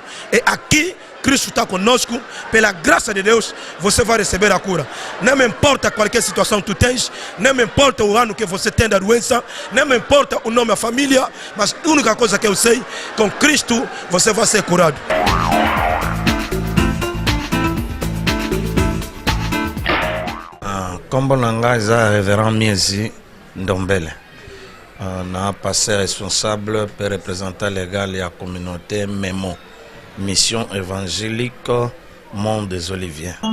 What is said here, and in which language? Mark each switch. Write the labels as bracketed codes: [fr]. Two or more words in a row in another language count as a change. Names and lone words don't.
[pt] E aqui Cristo está conosco, pela graça de Deus, você vai receber a cura. Não me importa qualquer situação que tu tens, não me importa o ano que você tem da doença, não me importa o nome da família, mas a única coisa que eu sei, com Cristo você vai ser curado. [fr] Comme langage à révérend Miezi Ndombele, on a passé responsable pour représentant légal et la communauté MEMO. Mission évangélique Monde des Oliviers.